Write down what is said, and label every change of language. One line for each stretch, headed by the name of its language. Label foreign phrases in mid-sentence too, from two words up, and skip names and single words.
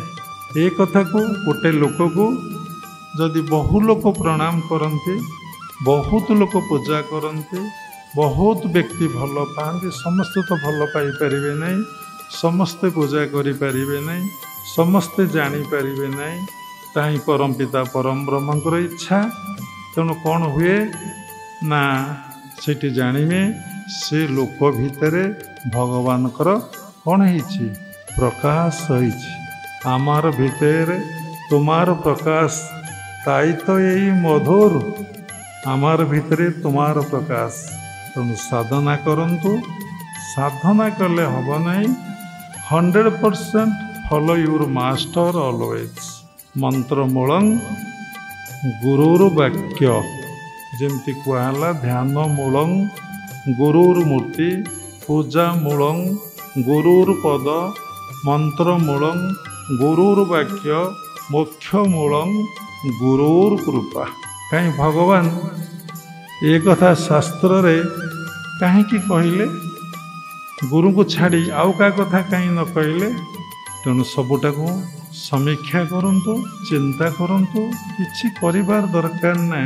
Odia: ଏ କଥାକୁ ଗୋଟେ ଲୋକକୁ ଯଦି ବହୁ ଲୋକ ପ୍ରଣାମ କରନ୍ତି, ବହୁତ ଲୋକ ପୂଜା କରନ୍ତି, ବହୁତ ବ୍ୟକ୍ତି ଭଲ ପାଆନ୍ତି, ସମସ୍ତେ ତ ଭଲ ପାଇପାରିବେ ନାହିଁ, ସମସ୍ତେ ପୂଜା କରିପାରିବେ ନାହିଁ, ସମସ୍ତେ ଜାଣିପାରିବେ ନାହିଁ। ତାହା ହିଁ ପରମ ପିତା ପରମ ବ୍ରହ୍ମଙ୍କର ଇଚ୍ଛା। ତେଣୁ କ'ଣ ହୁଏ ନା, ସେଠି ଜାଣିବେ ସେ ଲୋକ ଭିତରେ ଭଗବାନଙ୍କର କ'ଣ ହେଇଛି? ପ୍ରକାଶ ହେଇଛି।
Bangla: আমার ভিতরে তোমার প্রকাশ, তাই তো এই মধুর, আমার ভিতরে তোমার প্রকাশ।
Odia: ତେମନ ସାଧନା କରନ୍ତୁ। ସାଧନା କଲେ ହବ ନାଇ।
English: 100% follow your master always.
Sanskrit: মন্ত্রমূলং গুরুর বাক্য,
Odia: ଯେମିତି କୁହଲା
Sanskrit: ধ্যান মূলং গুরুর মূর্তি, পূজা মূলং গুরুর পদ, মন্ত্রমূলং গুরুর বাক্য, মোক্ষ মূলং গুরুর কৃপা।
Odia: କାହିଁ ଭଗବାନ ଏ କଥା ଶାସ୍ତ୍ରରେ କାହିଁକି କହିଲେ? ଗୁରୁଙ୍କୁ ଛାଡ଼ି ଆଉ କାହା କଥା କାହିଁ ନ କହିଲେ? ତେଣୁ ସବୁଟାକୁ ସମୀକ୍ଷା କରନ୍ତୁ, ଚିନ୍ତା କରନ୍ତୁ, କିଛି କରିବାର ଦରକାର ନାହିଁ।